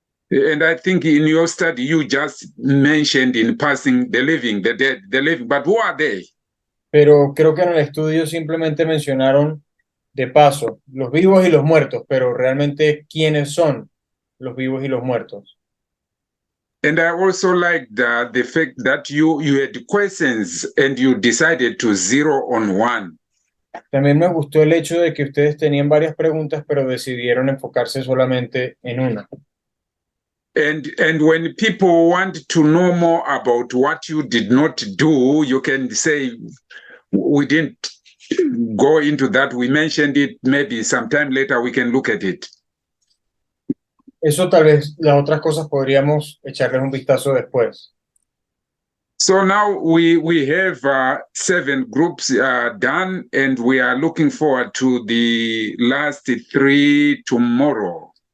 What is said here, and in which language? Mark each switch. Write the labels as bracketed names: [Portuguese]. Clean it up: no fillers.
[English] And I think in your study, you just mentioned in passing the living, the dead, the living, but who are they? [Spanish] Pero creo que en el estudio simplemente mencionaron de paso los vivos y los muertos, pero realmente quiénes son los vivos y los muertos. [English] And I also like the fact that you had questions and you decided to zero on one. [Spanish] También me gustó el hecho de que ustedes tenían varias preguntas, pero decidieron enfocarse solamente en una. [English] And when people want to know more about what you did not do, you can say, we didn't go into that. We mentioned it. Maybe sometime later we can look at it. [Spanish] Eso tal vez las otras cosas podríamos echarles un vistazo después. [English] So now we have 7 groups done, and we are looking forward to the last 3 tomorrow.